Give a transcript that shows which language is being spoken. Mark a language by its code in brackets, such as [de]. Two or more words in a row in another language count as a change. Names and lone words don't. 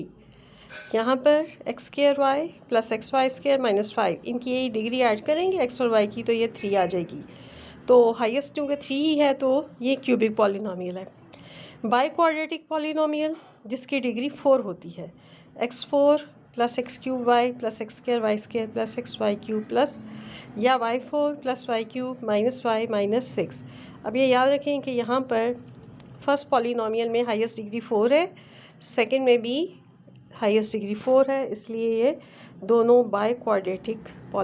[hi] यहाँ पर x² y + xy² - 5, इनकी यही [en] degree add [hi] करेंगे x और y की तो ये 3 आ जाएगी। तो हाईएस्ट क्योंकि 3 ही है तो ये [en] cubic polynomial [hi] है। [en] bi quadratic polynomial [hi] जिसकी डिग्री 4 होती है, x4 + x³ y + x² y² + xy³ प्लस या y4 + y³ - y - 6। अब ये याद रखें कि यहाँ पर [en] first polynomial [hi] में [en] highest degree [hi] 4 है, सेकंड में भी [en] highest degree [hi] 4 है, इसलिए ये दोनों [en] bi quadratic